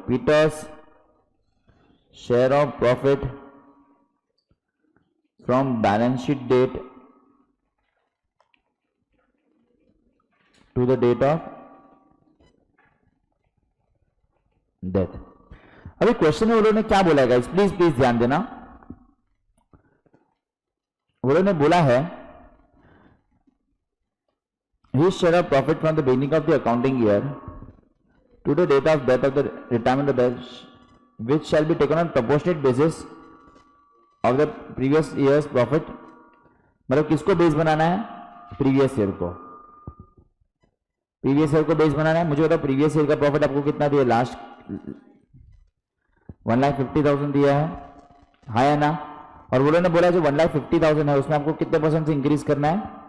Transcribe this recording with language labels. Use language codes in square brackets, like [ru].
[en] Peter's share of profit from balance sheet date to the date of death. [hi] अभी question में उन्होंने क्या बोला है गाइस, प्लीज प्लीज ध्यान देना। उन्होंने बोला है [en] his share of profit from the beginning of the accounting year to the date of death of the retirement of the which shall be taken on proportionate basis of the previous year's profit। [hi] मतलब किसको base बनाना है? Previous year को, previous year को base बनाना है। मुझे बताओ previous year का profit आपको कितना दिया? लास्ट 1,50,000 दिया है, हाँ या ना? और वो लोगों ने बोला जो 1,50,000 है उसमें आपको कितने परसेंट से इंक्रीज करना है?